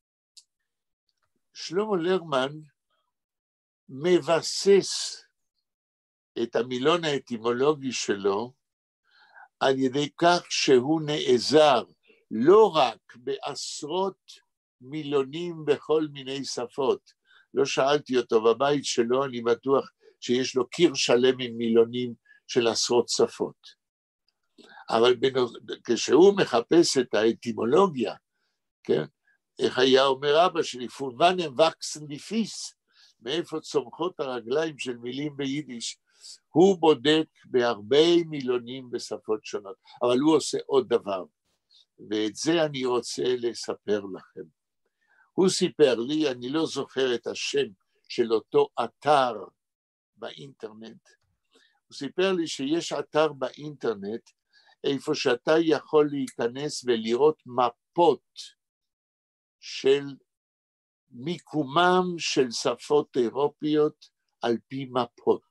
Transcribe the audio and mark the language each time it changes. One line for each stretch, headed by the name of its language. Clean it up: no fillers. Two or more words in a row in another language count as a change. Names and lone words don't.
Hebrew: שלמה לרמן מבסס את המילון האטימולוגי שלו על ידי כך שהוא נעזר לא רק בעשרות מילונים בכל מיני שפות. לא שאלתי אותו בבית שלו, אני בטוח שיש לו קיר שלם עם מילונים של עשרות שפות. אבל כשהוא מחפש את האטימולוגיה, כן? איך היה אומר אבא שלי,
Yiddish: פֿון וואַנען וואַקסן די פֿיס,
Hebrew: מאיפה צומחות הרגליים של מילים ביידיש, הוא בודק בהרבה מילונים בשפות שונות, אבל הוא עושה עוד דבר, ואת זה אני רוצה לספר לכם. הוא סיפר לי, אני לא זוכר את השם של אותו אתר באינטרנט, הוא סיפר לי שיש אתר באינטרנט, איפה שאתה יכול להיכנס ולראות מפות של מיקומם של שפות אירופיות על פי מפות.